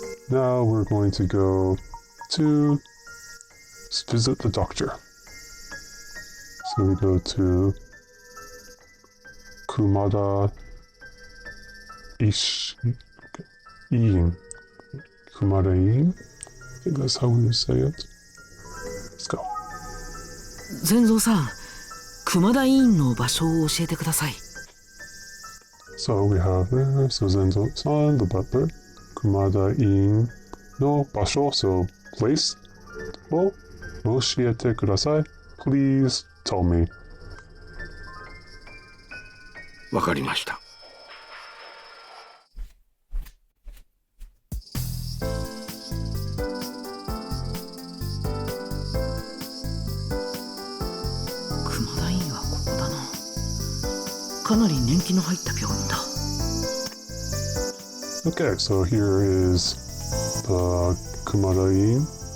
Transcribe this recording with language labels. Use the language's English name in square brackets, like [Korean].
[English] Now we're going to go to visit the doctor. So we go to Kumada Inn. Kumada Inn? I think that's how we say it. Let's go. [Japanese] 全蔵さん、熊田委員の場所を教えてください。 [English] So we have there, so Zenzo-san, the butler, Kumada Inn no basho, so place, [Japanese] o oshiete kudasai. [English] Please tell me. [Japanese] わかりました。熊田委員はここだな。かなり年季の入った病院だ。 [English] Okay, so here is the Kumada Inn.